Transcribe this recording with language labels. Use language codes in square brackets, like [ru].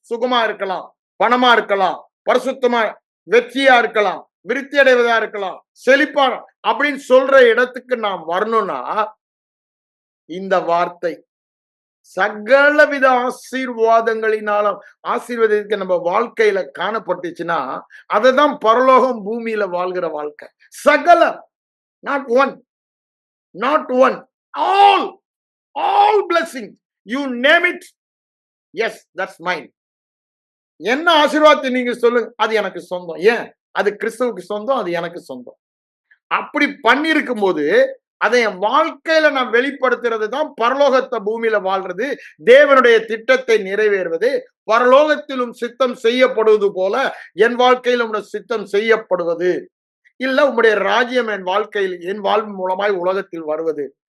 [ta] சுகமா இருக்கலாம், பணமா இருக்கலாம், பரிசுத்தமா வெற்றியா இருக்கலாம், விருத்தி அடைவதா இருக்கலாம், செழிப்பா அப்படின்னு சொல்ற இடத்துக்கு நாம் வரணும்னா இந்த வார்த்தை சகலவித ஆசீர்வாதங்களினாலும் ஆசீர்வாதத்துக்கு நம்ம வாழ்க்கையில காணப்பட்டுச்சுன்னா அதுதான் பரலோகம் பூமியில வாழ்கிற வாழ்க்கை. [en] சகலம், not one, not one, all blessing, you name it, yes, that's mine. [ta] என்ன ஆசீர்வாதத்தை நீங்க சொல்லுங்க, அது எனக்கு சொந்தம். ஏன்? அது கிறிஸ்துவுக்கு சொந்தம், அது எனக்கு சொந்தம். அப்படி பண்ணிருக்கும் போது அதை என் வாழ்க்கையில நான் வெளிப்படுத்துறது தான் பரலோகத்தை பூமியில வாழ்றது, தேவனுடைய திட்டத்தை நிறைவேறுவது, பரலோகத்திலும் சித்தம் செய்யப்படுவது போல என் வாழ்க்கையிலும் சித்தம் செய்யப்படுவது, இல்ல உங்களுடைய ராஜ்யம் என் வாழ்க்கையில் என் வாழ்வு மூலமாய் உலகத்தில் வருவது.